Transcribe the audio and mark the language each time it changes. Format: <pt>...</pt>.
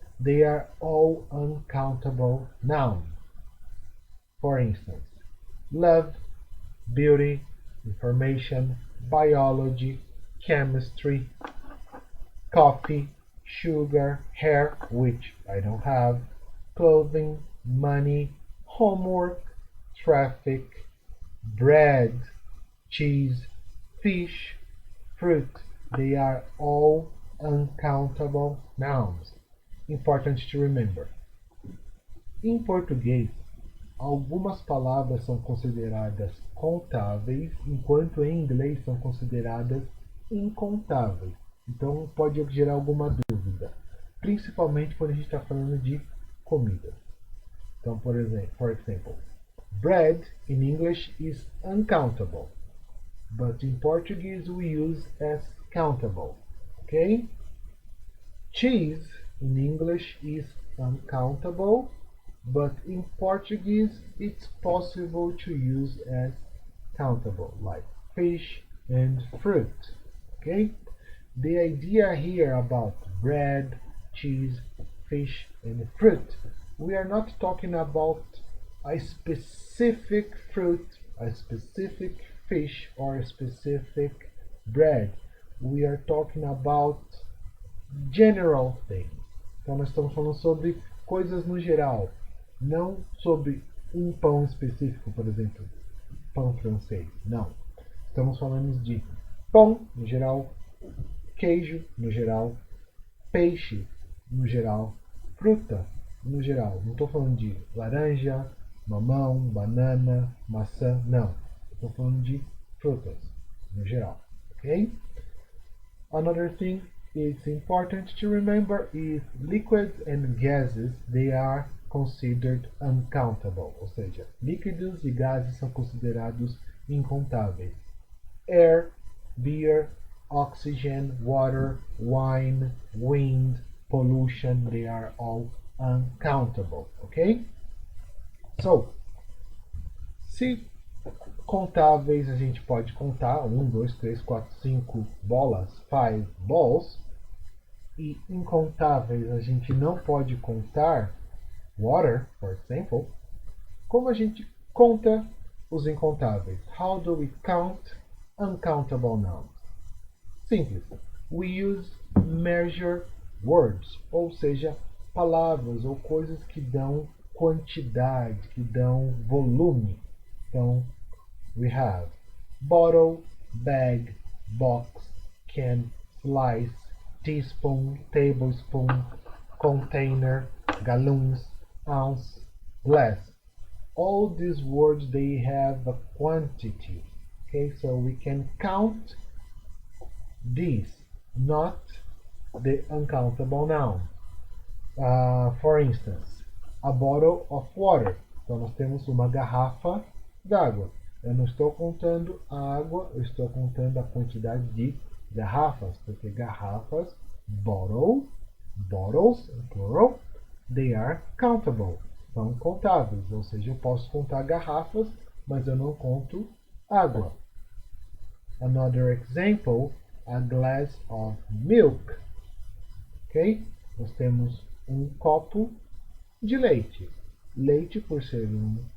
<en>They are all uncountable nouns. For instance, love, beauty, information, biology, chemistry, coffee, sugar, hair, which I don't have, clothing, money, homework, traffic, bread, cheese, fish, fruit. They are all uncountable nouns. Important to remember.</en> <pt>Em português, algumas palavras são consideradas contáveis, enquanto em inglês são consideradas incontáveis. Então pode gerar alguma dúvida, principalmente quando a gente está falando de comida. Então, por</pt> <en>example, bread in English is uncountable, but in Portuguese we use as countable. Okay? Cheese in English is uncountable, but in Portuguese it's possible to use as countable, like fish and fruit. Okay? The idea here about bread, cheese, fish, and fruit, we are not talking about a specific fruit, a specific fish, or a specific bread. We are talking about general things.</en> <pt>Então nós estamos falando sobre coisas no geral, não sobre um pão específico, por exemplo, pão francês. Não. Estamos falando de pão no geral, queijo no geral, peixe no geral, fruta no geral. Não estou falando de laranja, mamão, banana, maçã, não. Estou falando de frutas no geral.</pt> <en>Okay? Another thing it's important to remember is liquids and gases, they are considered uncountable,</en> <pt>ou seja, líquidos e gases são considerados incontáveis.</pt> <en>Air, beer, oxygen, water, wine, wind, pollution, they are all uncountable, okay?</en> <pt>So, se contáveis a gente pode contar 1, 2, 3, 4, 5 bolas,</pt> <en>5 balls,</en> <pt>e incontáveis a gente não pode contar,</pt> <en>water, for example,</en> <pt>como a gente conta os incontáveis?</pt> <en>How do we count uncountable nouns?</en> <pt>Simples.</pt> <en>We use measure words,</en> <pt>ou seja, palavras ou coisas que dão quantidade, que dão volume.</pt> <en>Então, we have bottle, bag, box, can, slice, teaspoon, tablespoon, container, gallons, ounce, glass. All these words, they have a quantity. Okay, so we can count these, not the uncountable noun. For instance, a bottle of water.</en> <pt>Então nós temos uma garrafa d'água. Eu não estou contando a água, eu estou contando a quantidade de garrafas, porque garrafas,</pt> <en>bottles, plural, they are countable,</en> <pt>são contáveis, ou seja, eu posso contar garrafas, mas eu não conto água.</pt> <en>Another example, a glass of milk. Ok?</en> <pt>Nós temos um copo de leite. Leite, por ser um</pt>